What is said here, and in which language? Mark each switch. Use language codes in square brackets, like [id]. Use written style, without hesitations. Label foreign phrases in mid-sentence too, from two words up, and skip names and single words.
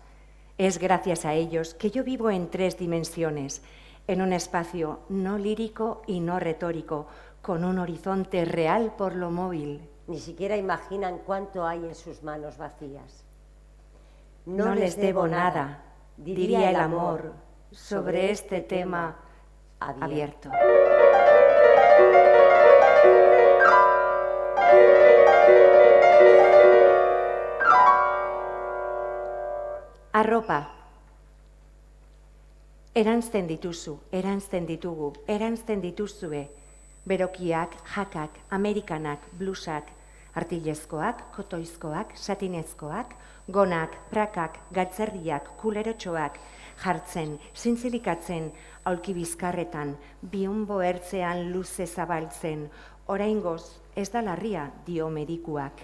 [es] Es gracias a ellos que yo vivo en 3 dimensiones, en un espacio no lírico y no retórico, con un horizonte real por lo móvil. Ni siquiera imaginan cuánto hay en sus manos vacías. No les debo nada, diría el amor, sobre este tema abierto. Arropa. [eu] Eranzten dituzu, eranzten ditugu, eranzten dituzue, berokiak, jakak, amerikanak, blusak, artilezkoak, kotoizkoak, satinezkoak, gonak, prakak, galtzerdiak, kulerotxoak, jartzen, zintzilikatzen, aulki bizkarretan, bionbo ertzean luze zabaltzen, oraingoz ez da larria, dio medikuak.